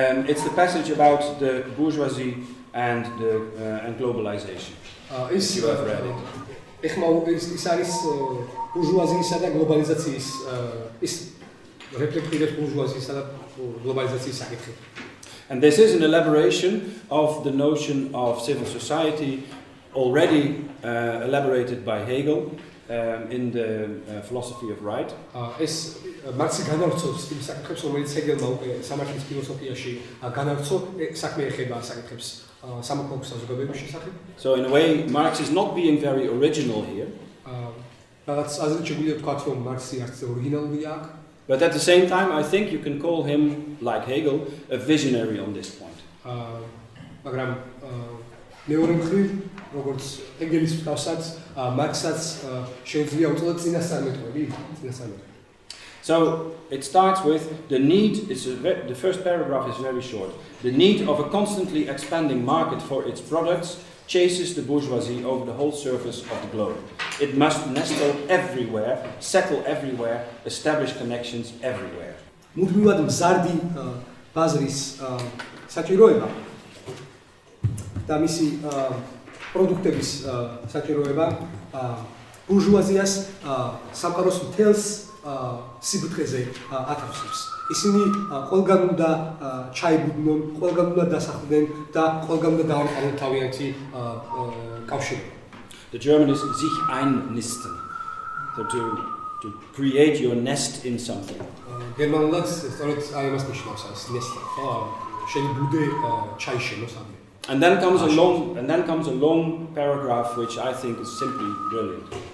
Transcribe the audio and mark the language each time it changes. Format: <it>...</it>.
<en>It's the passage about the bourgeoisie and globalization. You have read it.</en> <ka>ეხლა ის არის ბურჟუაზიისა და გლობალიზაციის ის რეფლექტირებს ბურჟუაზიისა და გლობალიზაციის საკითხი.</ka> <en>And this is an elaboration of the notion of civil society already elaborated by Hegel in the philosophy of right.</en> <ka>ეს მარქსი განავრცობს იმ საკითხებს, რომელიც ჰეგელმა უკვე სამართლის ფილოსოფიაში განავრცო, საქმე ეხება საკითხებს სამოქალაქო საზოგადოების შესახებ.</ka> <en>So in a way Marx is not being very original here.</en> <ka>რაღაც აზრით შეგვიძლია ვთქვათ, რომ მარქსი არც ორიგინალურია აქ.</ka> <en>But at the same time, I think you can call him, like Hegel, a visionary on this point.</en> <ka>მაგრამ მეორე მხრივ, როგორც ჰეგელის მსგავსად, მარქსსაც შეუძლია უწოდოთ წინასწარმეტყველი.</ka> <en>So it starts with the need, the first paragraph is very short. The need of a constantly expanding market for its products chases the bourgeoisie over the whole surface of the globe. It must nestle everywhere, settle everywhere, establish connections everywhere.</en> <ka>მუდმივად მზარდი ბაზრის საჭიროება და მისი პროდუქტების საჭიროება ბურჟუაზიას სამყაროს მთელს სიბუთხეზე ათავსებს. ისინი ყველგან უნდა ჩაიბუდნონ, ყველგან უნდა დასახლდნენ და ყველგან უნდა დაამყარონ თავიანთი კავშირი.</ka> <en>The German is sich einnisten. So to create your nest in something.</en> <ka>გერმანულად სწორედ აი მას ნიშნავს ეს nest. შენი ბუდე ჩაიშენო სამი.</ka> <en>And then comes a long paragraph which I think is simply brilliant.</en>